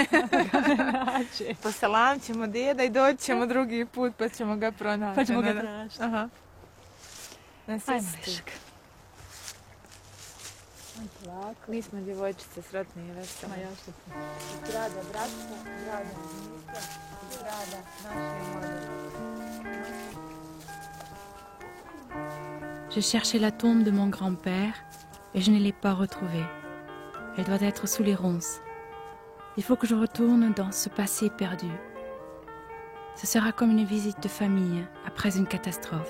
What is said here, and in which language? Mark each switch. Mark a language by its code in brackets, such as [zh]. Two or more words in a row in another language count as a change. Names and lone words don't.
[bs] Poselam ćemo deda i doći ćemo drugi put pa ćemo ga pronaći. Pa ćemo ga pronaći. Aha. Ajmo, Viška. Mi smo djevojčice sretne i vesele. Ma ja što sam. Zgrada bratstva, zgrada Nika, zgrada naše modele. [fr] J'ai cherché la tombe de mon grand-père et je ne l'ai pas retrouvée. Elle doit être sous les ronces. Il faut que je retourne dans ce passé perdu. Ce sera comme une visite de famille après une catastrophe.